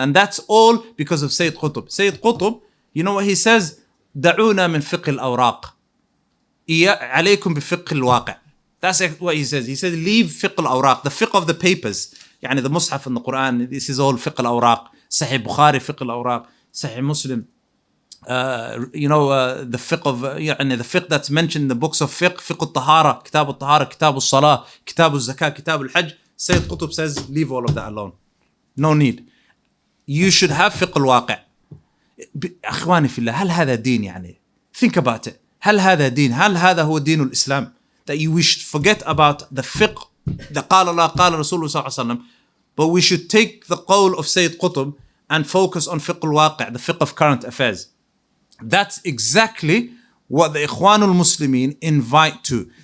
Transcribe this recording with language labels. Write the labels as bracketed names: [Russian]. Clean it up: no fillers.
[English] And that's all because of Sayyid Qutb. Sayyid Qutb, you know what he says? [Arabic] دعونا من فقه الأوراق عليكم بفقه الواقع. [English] That's what he says. He says, leave fiqh al-awraq, the fiqh of the papers. The Mus'haf in the Quran, this is all fiqh al-awraq. Sahih Bukhari, fiqh al-awraq. Sahih Muslim. The fiqh of, the fiqh that's mentioned in the books of fiqh, fiqh al-tahara, kitab al-tahara, kitab al-salah, kitab al-zakah, kitab al-hajj. Sayyid Qutb says, leave all of that alone. No need. You should have fiqh al-waqi'. [Arabic] أخواني في الله, هل هذا دين [English] Think about it. [Arabic] هل هذا دين؟ هل هذا هو دين الإسلام؟ [English] That we should forget about the fiqh, the [Arabic] قال الله قال رسول الله صلى الله عليه وسلم, [English] but we should take the qawl of Sayyid Qutb and focus on fiqh al-waqi', the fiqh of current affairs. That's exactly what the Ikhwan al-Muslimin invite to.